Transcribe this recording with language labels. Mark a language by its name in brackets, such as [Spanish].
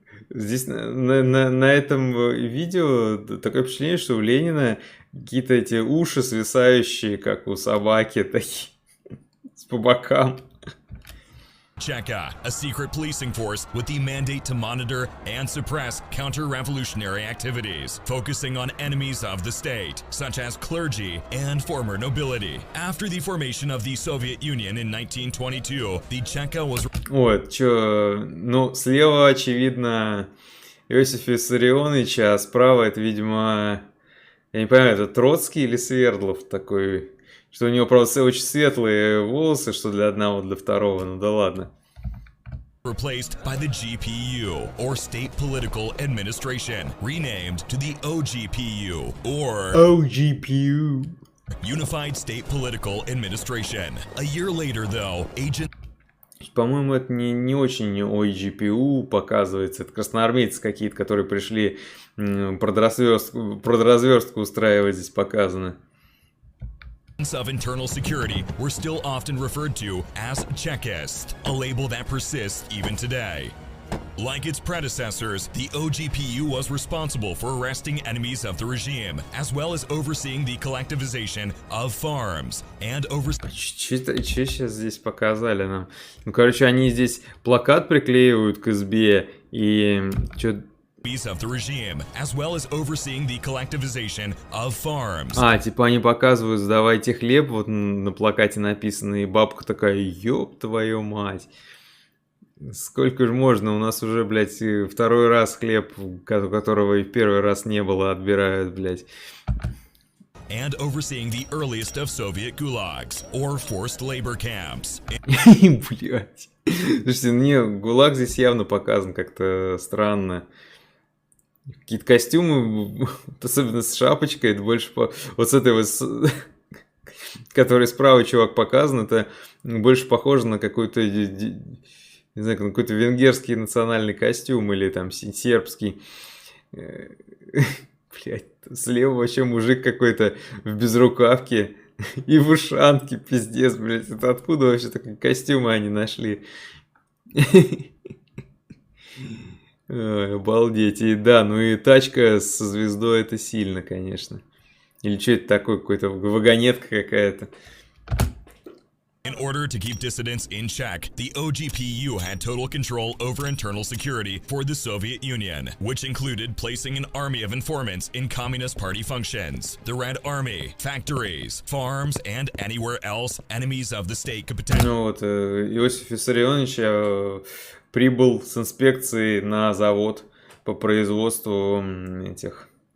[Russian] Здесь на этом видео такое впечатление, что у Ленина какие-то эти уши свисающие, как у собаки, такие, по бокам. [English] Cheka, a secret policing force with the mandate to monitor and suppress counter-revolutionary activities, focusing on enemies of the state, such as clergy and former nobility. After the formation of the Soviet Union in 1922, the Cheka was... [Russian] Вот, чё, ну, слева, очевидно, Иосиф Виссарионович, а справа это, видимо, я не понимаю, это Троцкий или Свердлов такой... Что у него, правда, очень светлые волосы, что для одного, для второго, ну да ладно. [English] Replaced by the GPU, or State Political Administration, renamed to the OGPU, or OGPU. Unified State Political Administration. A year later, though, agent... [Russian] По-моему, это не очень OGPU показывается. Это красноармейцы какие-то, которые пришли продразверстку устраивать, здесь показано. [English] Of internal security were still often referred to as Chekist, a label that persists even today. Like its predecessors, the OGPU was responsible for arresting enemies of the regime, as well as overseeing the collectivization of farms and [Russian] Что сейчас здесь показали нам? Ну, короче, они здесь плакат приклеивают к избе и... [English] of the regime, as well as overseeing the collectivization of farms. [Russian] А, типа они показывают, сдавайте хлеб, вот на плакате написано, и бабка такая, ёб твою мать. Сколько же можно? У нас уже, блядь, второй раз хлеб, которого и в первый раз не было, отбирают, блядь. [English] And overseeing the earliest of Soviet gulags, or forced labor camps. [Russian] Блядь. Слушайте, мне ГУЛАГ здесь явно показан как-то странно. Какие-то костюмы, особенно с шапочкой, это больше вот с этой вот, который справа чувак показан, это больше похоже на какой-то, не знаю, какой-то венгерский национальный костюм или там сербский. Блядь, слева вообще мужик какой-то в безрукавке и в ушанке, пиздец, блядь. Это откуда вообще такие костюмы они нашли? Ой, обалдеть. И да, ну и тачка со звездой это сильно, конечно. Или что это такое, какой-то вагонетка какая-то. [English] In order to keep dissidents in check, the OGPU had total control over internal security for the Soviet Union, which included placing an army of informants in Communist Party functions. The Red Army, factories, farms, and anywhere else enemies of the state could potentially... [Russian] Ну вот, Иосиф Виссарионович прибыл с инспекцией на завод по производству этих...